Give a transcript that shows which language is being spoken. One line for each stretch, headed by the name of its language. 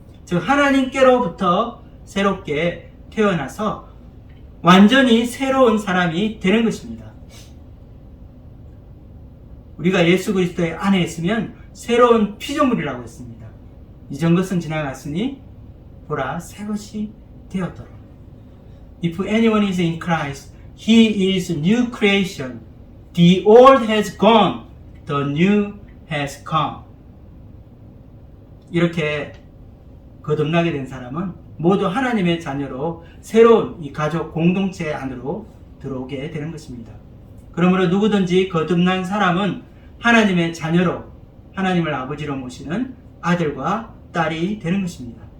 Korean: 즉 하나님께로부터 새롭게 태어나서 완전히 새로운 사람이 되는 것입니다. 우리가 예수 그리스도의 안에 있으면 새로운 피조물이라고 했습니다. 이전 것은 지나갔으니 보라 새 것이 되었더라.
English: If anyone is in Christ, he is new creation. The old has gone, the new has come.
Korean: 이렇게 거듭나게 된 사람은 모두 하나님의 자녀로 새로운 이 가족 공동체 안으로 들어오게 되는 것입니다. 그러므로 누구든지 거듭난 사람은 하나님의 자녀로 하나님을 아버지로 모시는 아들과 딸이 되는 것입니다.